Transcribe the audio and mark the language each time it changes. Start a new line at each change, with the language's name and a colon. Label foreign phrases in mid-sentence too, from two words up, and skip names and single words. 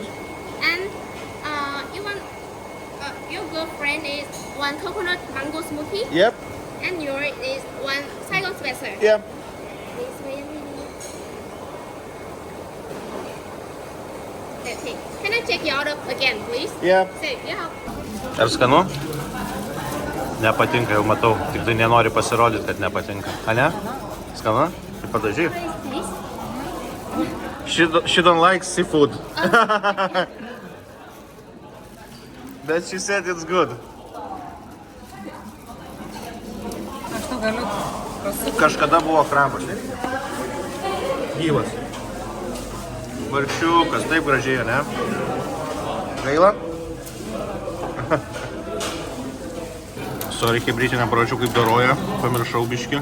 English: And you want your girlfriend is one coconut mango smoothie, Yep. and yours is one Saigon special. Yeah. Please wait a minute. Okay. Can I check your order again, please? Yeah. So you have.
Lithuanian: Ar skanu? Nepatinka, jau matau. Tik tai nenori pasirodyti, kad nepatinka. A ne? Skanu? Tai padažyk.
English: Please. She don't like seafood. But she said it's good.
Lithuanian: Aš tau galiu pasakyti. Kažkada buvo krabas. Gyvas. Varčiukas, taip gražiai, ne? Gaila? Sorry, hibrytė neparačiau kaip doroja, pamiršau biškį.